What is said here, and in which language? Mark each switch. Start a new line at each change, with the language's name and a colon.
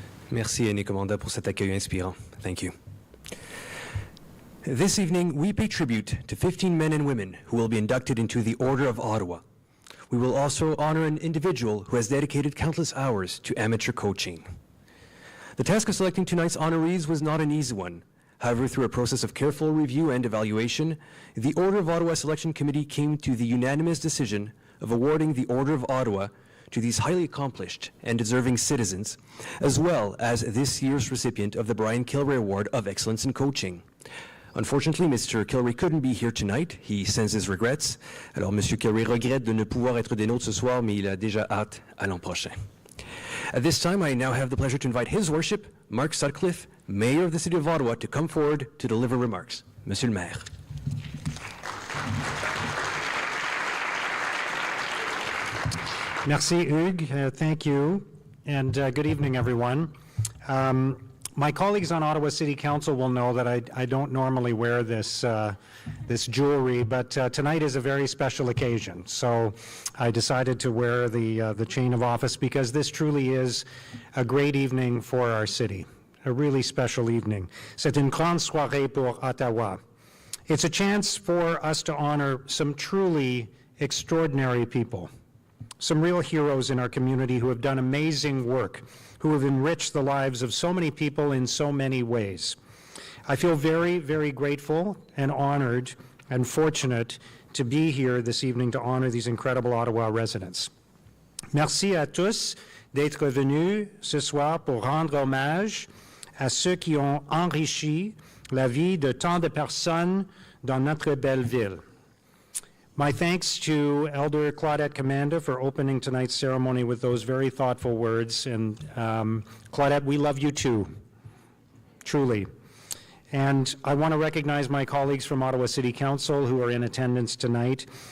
French: Merci, Aînée Commanda, pour cet accueil inspirant.
English: Thank you. This evening, we pay tribute to 15 men and women who will be inducted into the Order of Ottawa. We will also honor an individual who has dedicated countless hours to amateur coaching. The task of selecting tonight's honorees was not an easy one. However, through a process of careful review and evaluation, the Order of Ottawa Selection Committee came to the unanimous decision of awarding the Order of Ottawa to these highly accomplished and deserving citizens, as well as this year's recipient of the Brian Kilray Award of Excellence in Coaching. Unfortunately, Mr. Kilray couldn't be here tonight. He sends his regrets.
French: Alors, Monsieur Kilray regrette de ne pouvoir être des nôtres ce soir, mais il a déjà hâte à l'an prochain.
English: At this time, I now have the pleasure to invite His Worship, Mark Sutcliffe, Mayor of the City of Ottawa, to come forward to deliver remarks.
French: Monsieur le Maire. Merci, Hugues.
English: Thank you. And good evening, everyone. My colleagues on Ottawa City Council will know that I don't normally wear this jewelry, but tonight is a very special occasion. So I decided to wear the chain of office because this truly is a great evening for our city, a really special evening.
French: C'est une grande soirée pour Ottawa.
English: It's a chance for us to honor some truly extraordinary people, some real heroes in our community who have done amazing work, who have enriched the lives of so many people in so many ways. I feel very, very grateful and honored and fortunate to be here this evening to honor these incredible Ottawa residents.
French: Merci à tous d'être venus ce soir pour rendre hommage à ceux qui ont enrichi la vie de tant de personnes dans notre belle ville.
English: My thanks to Elder Claudette Commanda for opening tonight's ceremony with those very thoughtful words. And Claudette, we love you too, truly. And I want to recognize my colleagues from Ottawa City Council who are in attendance tonight.